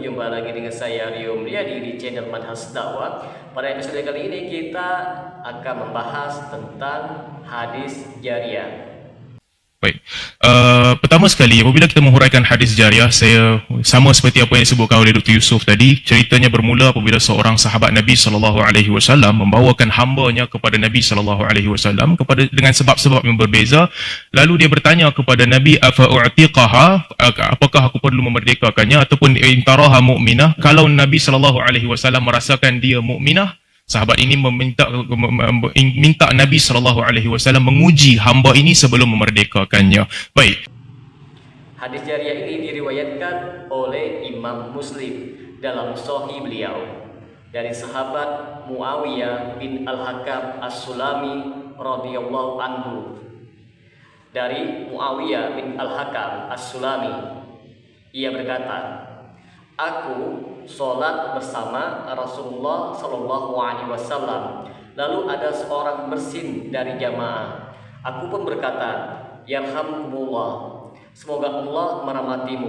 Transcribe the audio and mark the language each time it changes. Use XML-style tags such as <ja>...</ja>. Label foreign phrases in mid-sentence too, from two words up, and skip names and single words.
<ms>Jumpa lagi dengan saya Rio Mulyadi di channel Manhaj Dakwah. Pada episode kali ini kita akan membahas tentang hadis jariyah. Baik. Pertama sekali, apabila kita menghuraikan hadis jariyah, saya sama seperti apa yang disebutkan oleh Dr. Yusuf tadi, ceritanya bermula apabila seorang sahabat Nabi SAW membawakan hambanya kepada Nabi SAW dengan sebab-sebab yang berbeza. Lalu dia bertanya kepada Nabi, afa'u'tiqaha, apakah aku perlu memerdekakannya, ataupun</ms> <ar>إن تراها مؤمنة.</ar> <ms>Kalau Nabi SAW merasakan dia mu'minah, sahabat ini minta Nabi SAW menguji hamba ini sebelum memerdekakannya. Baik. Hadis jariyah ini diriwayatkan oleh Imam Muslim dalam Sahih beliau dari sahabat Muawiyah bin Al-Hakam As-Sulami</ms> <ar>رضي الله عنه.</ar> <ms>Dari Muawiyah bin Al-Hakam As-Sulami,</ms> <id>ia berkata, aku sholat bersama Rasulullah SAW. Lalu ada seorang bersin dari jamaah. Aku pun berkata, yarhamkumullah, semoga Allah merahmatimu.</id>